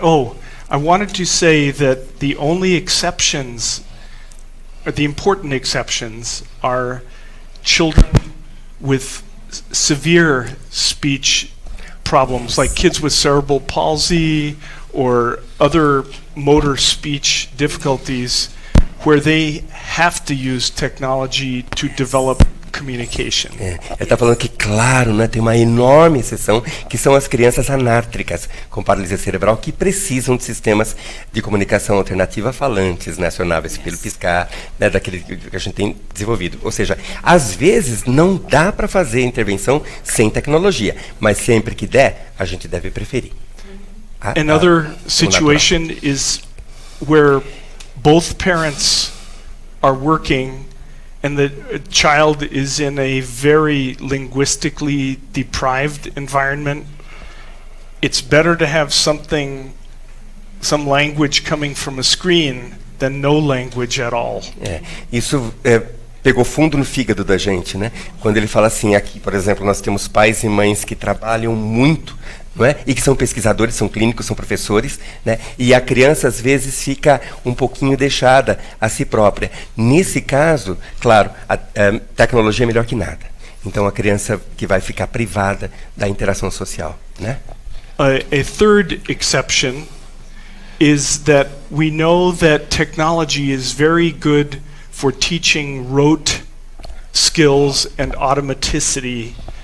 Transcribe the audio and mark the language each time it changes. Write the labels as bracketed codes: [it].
[en] Oh, I wanted to say that the only exceptions, or the important exceptions, are children with severe speech problems, like kids with cerebral palsy or other motor speech difficulties, where they have to use technology to develop communication. [pt] Ele está falando que, claro, né, tem uma enorme exceção, que são as crianças anátricas com paralisia cerebral que precisam de sistemas de comunicação alternativa falantes, né, acionáveis pelo piscar, né, daquele que a gente tem desenvolvido. Ou seja, às vezes não dá para fazer intervenção sem tecnologia, mas sempre que der, a gente deve preferir. [en] Another situation is where both parents are working and the child is in a very linguistically deprived environment. It's better to have some language coming from a screen than no language at all. [pt] Isso pegou fundo no fígado da gente, né? Quando ele fala assim, aqui, por exemplo, nós temos pais e mães que trabalham muito, não é? E que são pesquisadores, são clínicos, são professores, né? E a criança às vezes fica um pouquinho deixada a si própria. Nesse caso, claro, a tecnologia é melhor que nada. Então a criança que vai ficar privada da interação social, né? [en] A third exception is that we know that technology is very good for teaching rote skills and automaticity.